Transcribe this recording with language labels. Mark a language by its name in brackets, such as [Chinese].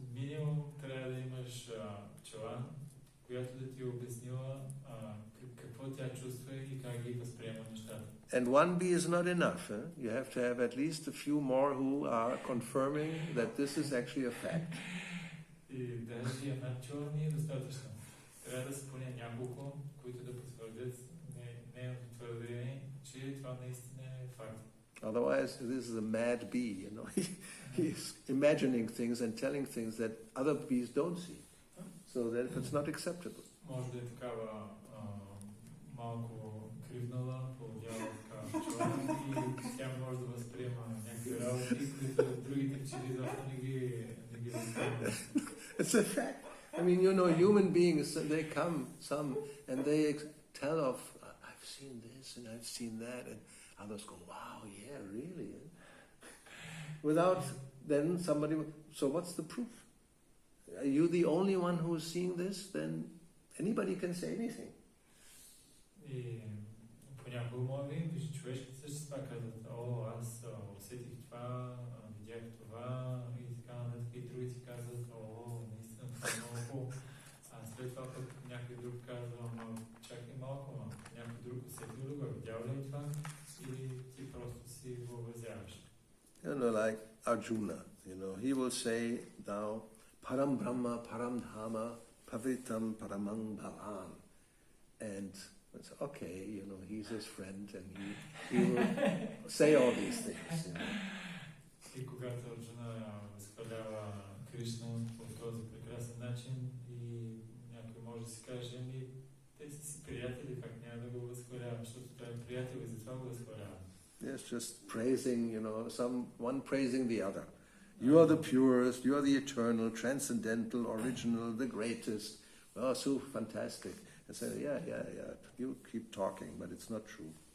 [Bulgarian] Минимум трябва да имаш пчела, която да ти е обяснила какво тя чувства и как ги възприема нещата. [English] And one bee is not enough. You have to have at least a few more who are confirming that this is actually a fact. [Bulgarian] И даже една пчела не е достатъчно. Трябва да са поне няколко, които да потвърдят нейното твърдение, че това наистина е факт. [English] Otherwise, this is a mad bee, you know. He's imagining things and telling things that other bees don't see. So that it's not acceptable. [Bulgarian] Може да е такава малко кривнала, поводяла така пчела и тя може да възприема някакви работи, които другите пчели изобщо не ги възприемат. [English] It's a fact. I mean, you know, human beings, they come, some, and they tell of, I've seen this and I've seen that, and others go, wow, yeah, really? Without then somebody, so what's the proof? Are you the only one who is seeing this? Then anybody can say anything. [Bulgarian] И понякога може да видиш, че човешките същества казват, аз усетих това, видях това и така нататък, и другите казват, наистина това е много хубаво. А след това пък някой друг казва, чакай малко, някой друг усетил ли го, видял ли това и ти просто си въобразяваш. [English] You know, like Arjuna, you know, he will say now, [Sanskrit] Param Brahma, Param Dhamma, Pavitam Paramang Bhavan. [English] And it's okay, you know, he's his friend and he will say all these things. You know. [Bulgarian] И когато Арджуна възхвалява Кришна по този прекрасен начин и някой може да си каже, те са си приятели, как няма да го възхвалява, защото той е приятел и затова го възхвалява. [English] Yes, just praising, you know, one praising the other. You are the purest, you are the eternal, transcendental, original, the greatest. Oh, so fantastic. And say, yeah, you keep talking, but it's not true.